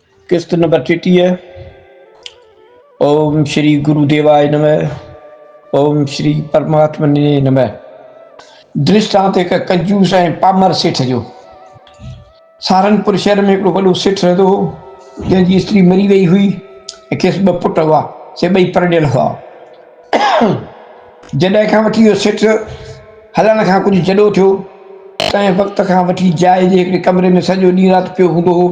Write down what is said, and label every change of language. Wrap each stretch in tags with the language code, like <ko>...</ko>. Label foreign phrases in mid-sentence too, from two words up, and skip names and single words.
<sd>किस्त नंबर 33।</sd> <sa>ओम श्री गुरुदेवाय नमः। ओम श्री परमात्मने नमः।</sa> <sd>दृष्टांत एक कंजूस ऐं पामर सेठ जो। सहारनपुर शहर में हिकिड़ो वॾो सेठ रहंदो हो, जंहिंजी स्त्री मरी वई हुई ऐं खेसि ॿ पुट हुआ, से ॿई परिणियल हुआ। जॾहिं खां वठी इहो सेठ हलण खां कुझु जॾो थियो, तंहिं वक़्त खां वठी जाइ जे हिकिड़े कमरे में सॼो ॾींहुं राति पियो हूंदो हो।</sd>